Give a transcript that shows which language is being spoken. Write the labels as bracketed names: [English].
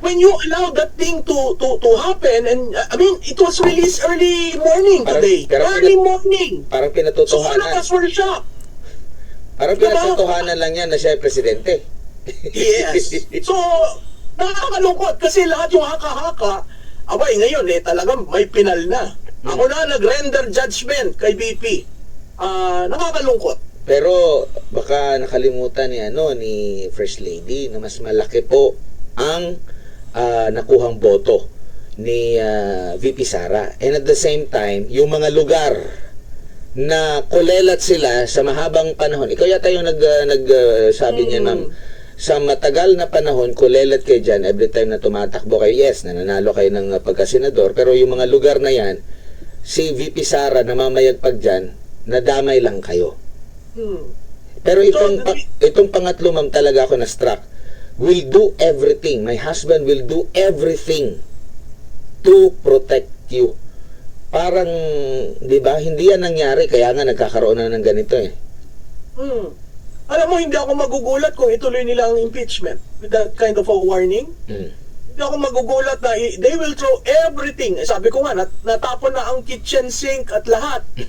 [English] When you allow that thing to happen, and I mean, it was released early morning today. Early morning. [Filipino] parang [English] So all [Filipino] pinatotohanan. [English] of us were shocked. [Filipino] Parang pinatotohanan lang yan na siya ay presidente. Yes. So, nakakalungkot kasi lahat yung haka-haka, abay ngayon talagang may pinal na. Ako na nag-render judgment kay BP. Nakakalungkot. Pero baka nakalimutan ni First Lady na mas malaki po ang nakuhang boto ni VP Sara. And at the same time, yung mga lugar na kulelat sila sa mahabang panahon. Ikaw yata yung nagsabi niya, ma'am. Sa matagal na panahon, kulelat kayo dyan every time na tumatakbo kayo. Yes, nananalo kayo ng pagkasenador. Pero yung mga lugar na yan, si VP Sara namamayagpag dyan, nadamay lang kayo. Pero itong pangatlo, ma'am, talaga ako na-struck. [English] Will do everything. My husband will do everything to protect you. [Filipino] Parang, di ba, hindi yan nangyari, kaya nga nagkakaroon na ng ganito eh. Alam mo, hindi ako magugulat kung ituloy nila ang impeachment [English] with that kind of a warning. [Filipino] Hindi ako magugulat na [English] they will throw everything. [Filipino] Sabi ko nga, natapon na ang kitchen sink at lahat.